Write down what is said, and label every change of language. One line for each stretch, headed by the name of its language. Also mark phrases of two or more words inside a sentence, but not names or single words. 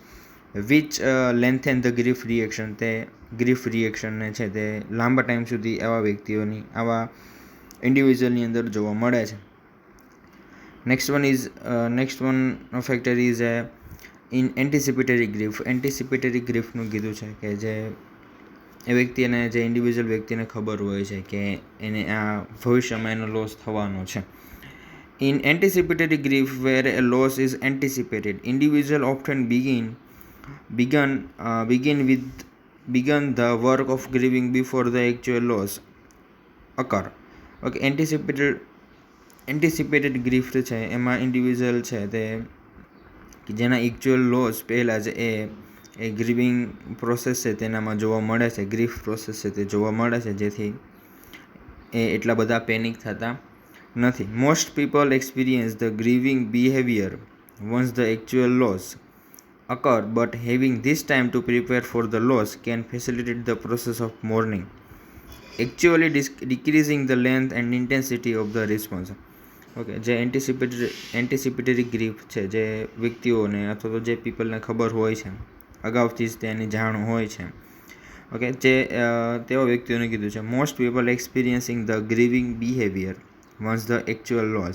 English: which lengthen the grief reaction,
Gujarati: તે
English: grief reaction-ને
Gujarati: છે તે લાંબા ટાઈમ સુધી આવા વ્યક્તિઓની, આવા ઇન્ડિવિજ્યુઅલની અંદર જોવા મળે છે.
English: next one factor is in anticipatory grief. anticipatory grief-નું
Gujarati: કીધું છે કે જે એ વ્યક્તિને, જે ઇન્ડિવિજ્યુઅલ વ્યક્તિને ખબર હોય છે કે એને આ ભવિષ્યમાં એનો લોસ થવાનો છે.
English: In anticipatory grief, where a loss is anticipated, individuals often begin the work of grieving before the actual loss occur. Okay, anticipated grief
Gujarati: છે એમાં ઇન્ડિવિજ્યુઅલ છે તે જેના
English: actual loss
Gujarati: પહેલાં જ એ
English: grieving process
Gujarati: છે તેનામાં જોવા મળે છે,
English: grief process
Gujarati: છે તે જોવા મળે છે, જેથી એ એટલા બધા પેનિક થતા નથી.
English: most people experience the grieving behavior once the actual loss occur, but having this time to prepare for the loss can facilitate the process of mourning, actually decreasing the length and intensity of the response.
Gujarati: ઓકે, જે
English: anticipatory grief
Gujarati: છે, જે વ્યક્તિઓને અથવા તો જે પીપલને ખબર હોય છે, અગાઉથી જ તેની જાણ હોય છે. ઓકે, જે તેવા વ્યક્તિઓને કીધું છે
English: most people experiencing the grieving behavior once the actual loss.